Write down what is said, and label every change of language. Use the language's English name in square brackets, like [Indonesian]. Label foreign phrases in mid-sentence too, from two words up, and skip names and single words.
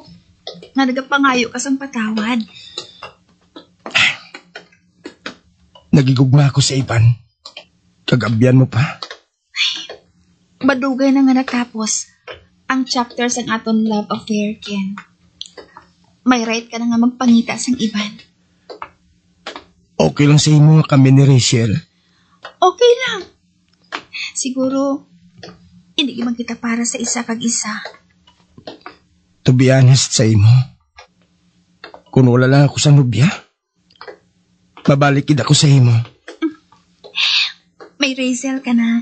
[Hiligaynon] Nga nagapangayo ka sang patawad. Nagigugma ako sa iban. Kagabyan mo pa. Badugay na nga natapos ang chapter sang aton love affair, Ken. May right ka na nga magpangita sang iban. Okay lang sa imo kami ni Rachel. Okay lang. Siguro, hindi man kita para sa isa kag isa. [English] To be honest [Hiligaynon] sa imo, kung wala lang ako sa nobya, babalik kid ako sa imo. May Razel ka na.